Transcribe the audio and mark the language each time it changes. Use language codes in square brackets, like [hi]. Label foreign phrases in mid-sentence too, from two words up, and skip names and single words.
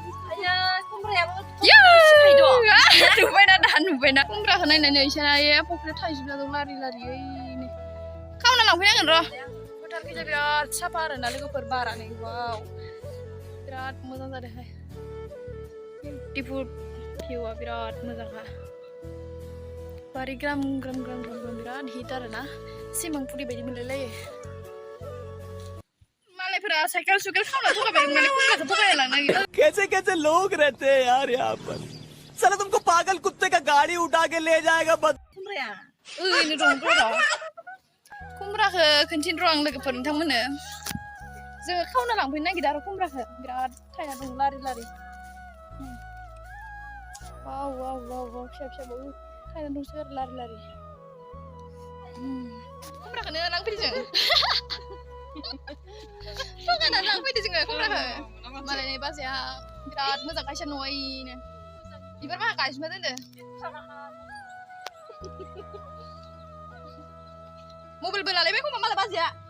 [brx] नुबायना खुमब्राखौ नायनानै इसोरा फख्रियाव थाइजोबना दं लारि लारियैनो खावना लांफैनांगोन र' फोथारखैजा बिराद साफा आरोना लोगोफोर बारानो वाव बिराद मोजां जादोंहाय [en] beautiful viewआ [brx] बिराद मोजांखा बारि ग्राम बिराद हिट आरोना सिमांपुरि बायदि मोनलायलायो मालायफोरा साइकेल सुकेल खावना थगायबाय माने खुमब्राखौ थगायना लांनो नागिरो [hi] कैसे लोग रहते हैं यार यहाँ पर साला तुमको पागल कुत्ते का गाड़ी उठा के ले जाएगा खुमब्राया [brx] ओरैनो दं र' खुमब्राखौ खोन्थिनो र' आं लोगोफोर नोंथांमोननो जोङो खावना लांफैनो नागिरदों आरो खुमब्राखौ बिराद थायना दं लारि लारि वाव फिसा थायना दंसो आरो लारि लारि खुमब्राखौनो लांफैदो जों थगायनानै लांफैदो जोङो खुमब्राखौ मालाय बाजैया बिराद मोजां गायसा न'यैनो बिबार बाहा गायजोबना दोनदो मबाइलबो लालायबाय खोमा माला बाजैया